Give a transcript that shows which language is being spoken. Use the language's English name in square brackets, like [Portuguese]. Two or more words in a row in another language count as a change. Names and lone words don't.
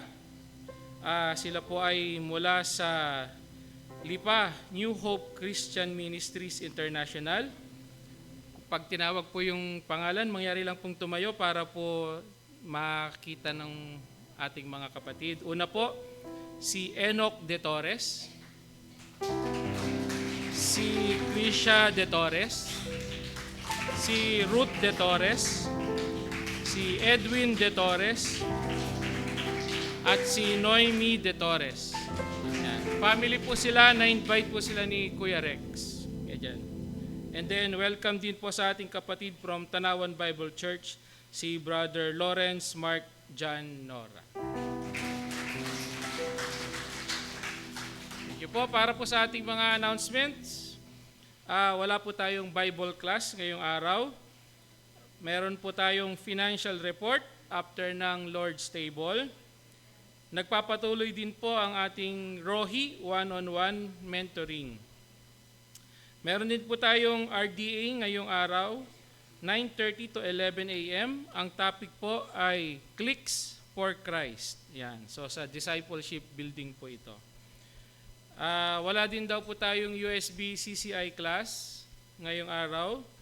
[Filipino] Sila po ay mula sa LIPA, New Hope Christian Ministries International. Pag tinawag po yung pangalan, mangyari lang pong tumayo para po makita ng ating mga kapatid. Una po, si Enoch De Torres, si Krisha De Torres, si Ruth De Torres, si Edwin De Torres, at si Noemi De Torres. Yan. Family po sila, na-invite po sila ni Kuya Rex. Yan. [English] And then welcome [Filipino] din po sa ating kapatid from Tanawan Bible Church, si Brother Lawrence Mark John Nora. [English] Thank you po. [Filipino] Para po sa ating mga announcements, wala po tayong Bible class ngayong araw. Meron po tayong [English] financial report [Filipino] after ng Lord's Table. Nagpapatuloy din po ang ating Rohi [English] one-on-one mentoring. [Filipino] Meron din po tayong RDA ngayong araw, 9:30 to 11 a.m. Ang topic po ay Clicks for Christ. Yan. So sa [English] discipleship building [Filipino] po ito. Wala din daw po tayong USB CCI class ngayong araw.